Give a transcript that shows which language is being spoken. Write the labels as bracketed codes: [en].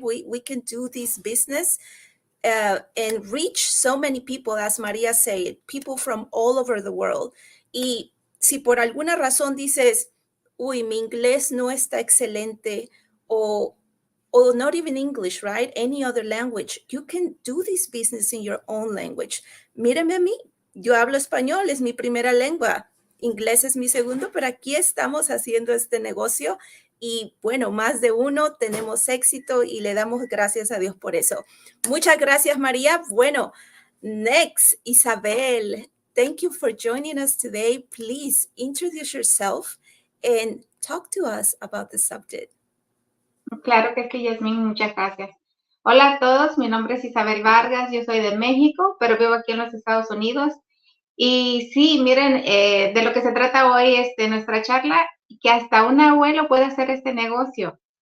[en] We can do this business and reach so many people, as Maria said, people from all over the world. [es] Y si por alguna razón dices, uy, mi inglés no está excelente, [en] or not even English, right? Any other language, you can do this business in your own language. [es] Mírame a mí, yo hablo español, es mi primera lengua. Inglés es mi segundo, pero aquí estamos haciendo este negocio y bueno, más de uno tenemos éxito y le damos gracias a Dios por eso. Muchas gracias, María. Bueno, next, Isabel. [en] Thank you for joining us today. Please introduce yourself and talk to us about the subject. [es] Claro que sí, Yasmín, muchas gracias. Hola a todos, mi nombre es Isabel Vargas, yo soy de México, pero vivo aquí en los Estados Unidos. Y sí, miren, de lo que se trata hoy nuestra charla, que hasta un abuelo puede hacer este negocio.